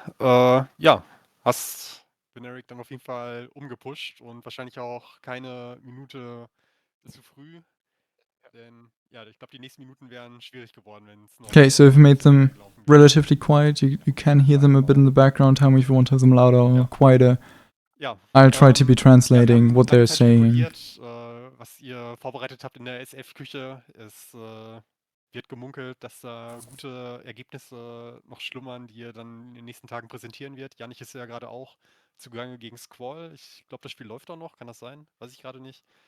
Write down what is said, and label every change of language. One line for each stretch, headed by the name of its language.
German: Ja, hast Venaric dann auf jeden Fall umgepusht und wahrscheinlich auch keine Minute zu früh. Denn ja, ich glaube, die nächsten Minuten wären schwierig geworden, wenn es noch.
English: Okay, so I've made them relatively quiet. You can hear them a bit in the background. Tell me if you want to have them louder or quieter.
German: Ja,
English: I'll try to be translating what they're saying.
German: Was ihr vorbereitet habt in der SF-Küche. Es wird gemunkelt, dass da gute Ergebnisse noch schlummern, die ihr dann in den nächsten Tagen präsentieren wird. Janich ist ja gerade auch zugange gegen Squall. Ich glaube, das Spiel läuft auch noch. Kann das sein? Weiß ich gerade nicht.